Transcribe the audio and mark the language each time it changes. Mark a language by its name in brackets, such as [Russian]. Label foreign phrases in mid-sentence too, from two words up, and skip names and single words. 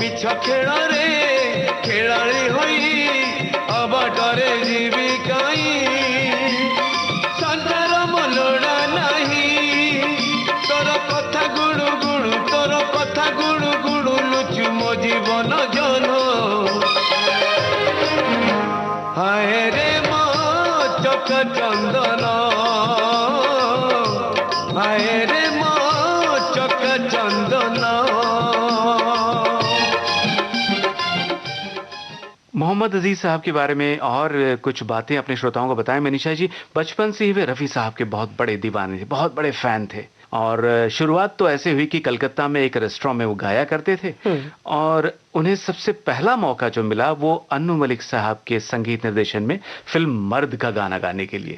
[Odia] ଖେଳରେ ଖେଳାଳି ହୋଇ ଅବାଟରେ ଯିବି କାହିଁ ସଂସାର ମଲୋଡ଼ା ନାହିଁ ତୋର କଥା ଗୁଡୁ ଗୁଡୁ ତୋର କଥା ଗୁଡୁ ଗୁଡୁ ଲୁଚୁ ମୋ ଜୀବନ ଜନ ହାୟ ରେ ମୋ ଚକ ଚନ୍ଦନ ହାୟ ରେ ମୋ ଚକ ଚନ୍ଦନ। [Hindi] मोहम्मद अजीज साहब के बारे में और कुछ बातें अपने श्रोताओं को बताएं। मनीषा जी, बचपन से ही वे रफ़ी साहब के बहुत बड़े दीवाने थे, बहुत बड़े फैन थे और शुरुआत तो ऐसे हुई कि कलकत्ता में एक रेस्टोरेंट में वो गाया करते थे और उन्हें सबसे पहला मौका जो मिला वो अन्नू मलिक साहब के संगीत निर्देशन में फिल्म मर्द का गाना गाने के लिए।